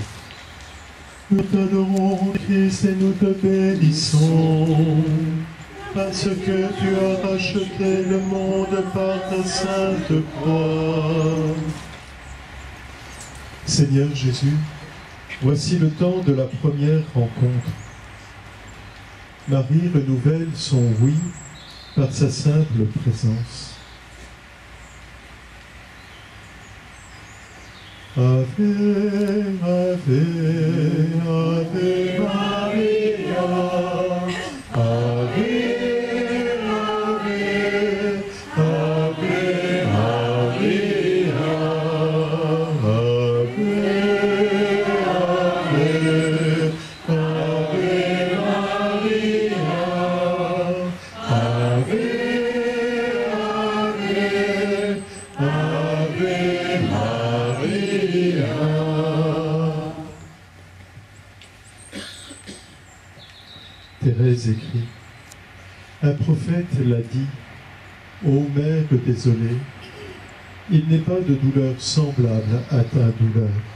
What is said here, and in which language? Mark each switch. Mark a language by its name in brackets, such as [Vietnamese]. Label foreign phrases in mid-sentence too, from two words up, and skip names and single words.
[French] Nous t'adorons, Christ, et nous te bénissons, parce que tu as racheté le monde par ta sainte croix. Seigneur Jésus, voici le temps de la première rencontre. Marie renouvelle son oui par sa simple présence. [Latin] Ave, Ave, Ave Maria, Ave, Ave, Ave Maria, Ave, Ave, Ave Maria, Ave, Ave, Ave Maria. [French] Thérèse écrit, un prophète l'a dit, ô mère désolée, il n'est pas de douleur semblable à ta douleur.